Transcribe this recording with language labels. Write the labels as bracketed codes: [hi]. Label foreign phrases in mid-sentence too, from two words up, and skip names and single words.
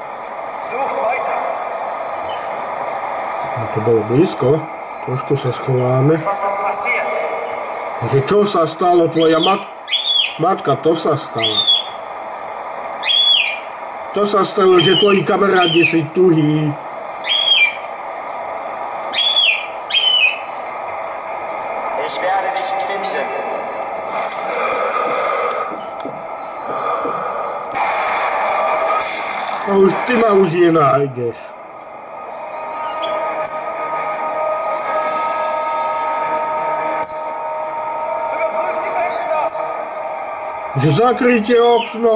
[sk] To bolo blízko, trošku sa schováme. Že čo sa stalo, tvoja matka, to sa stalo. To sa stalo, že tvoji kamarádi si tuhí. [de] Ich werde dich finden. [sk] A už ty ma už nenájdeš. Že zakryjte okno.